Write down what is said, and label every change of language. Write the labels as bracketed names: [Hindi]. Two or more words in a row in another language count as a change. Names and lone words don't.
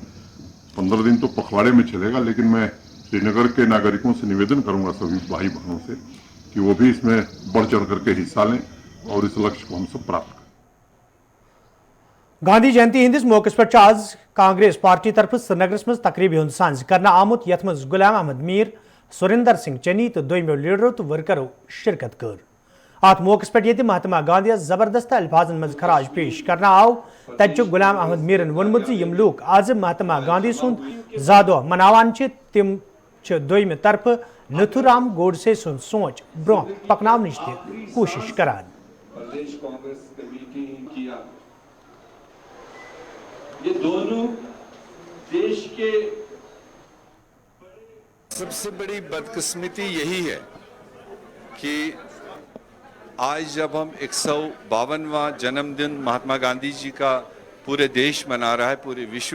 [Hindi] 15 दिन तो पखवाड़े में चलेगा, लेकिन मैं श्रीनगर के नागरिकों से निवेदन करूंगा, सभी भाई बहनों से, कि वो भी इसमें बढ़ चढ़ करके हिस्सा लें और इस लक्ष्य को हम सब प्राप्त करें। [Kashmiri] गांधी जयंती हंदिस मौके पे आज कांग्रेस पार्टी तरफ श्रीनगर मज तकरीब हुंद सांझ करना आमुत यथ मज गुलाम अहमद मीर, सुरिंदर सिंह चन्नी तो दोयमो लीडरों तो वर्करों शिरकत कर। अत मौके पे महात्मा गांधी जबरदस्त अल्फाजन मज खराज पेश करना आव। तत गुलाम अहमद मीरन वोनमुत यम लूक आज महात्मा गांधी सुंद जादोह मनावान तिम दोयमि तरफ नथुराम गोडसे सुंद सोच ब्रोह पकनावनिच कोशिश करान। प्रदेश कांग्रेस कमेटी किया। [Hindi] ये दोनों देश के सबसे बड़ी बदकिस्मती यही है कि आज जब हम 152वां जन्मदिन महात्मा गांधी जी का पूरे देश मना रहा है, पूरे विश्व